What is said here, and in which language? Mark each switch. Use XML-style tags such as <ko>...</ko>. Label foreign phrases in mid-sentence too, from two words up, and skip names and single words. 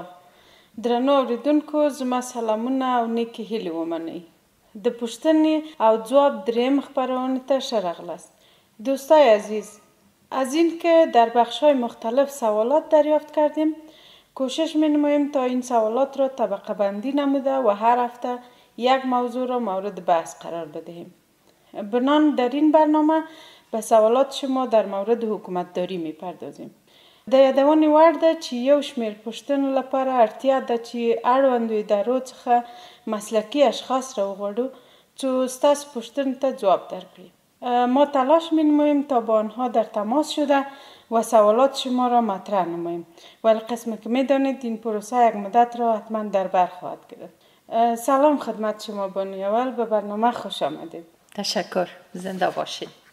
<ps>درنو اوریدونکو زما سلامونه او نیکی هیلې ومنئ. د پوښتنې او ځواب دریم خپرونې ته ښه راغلاست.</ps> <fa>دوستای عزیز، از این که در بخش‌های مختلف سوالات دریافت کردیم، کوشش می‌نماییم تا این سوالات را طبقه بندی نموده و هر هفته یک موضوع را مورد بحث قرار بدهیم. بنان در این برنامه به سوالات شما در مورد حکومتداری می‌پردازیم.</fa> <ps>د یادونې وړ ده چې یو شمېر پوښتنو لپاره اړتیا ده چې اړوندو ادارو څخه مسلکي اشخاص راوغواړو چې ستاسو پوښتنو ته ځواب درکړي.</ps> <fa>ما تلاش می‌نماییم تا با آنها در تماس شده و سوالات شما را مطرح نماییم، ولی قسم که می‌دانید این پروسه یک مدت را حتما در بر خواهد گرفت. سلام خدمت شما بانوی اول، به برنامه خوش آمدید. تشکر، زنده باشید.</fa>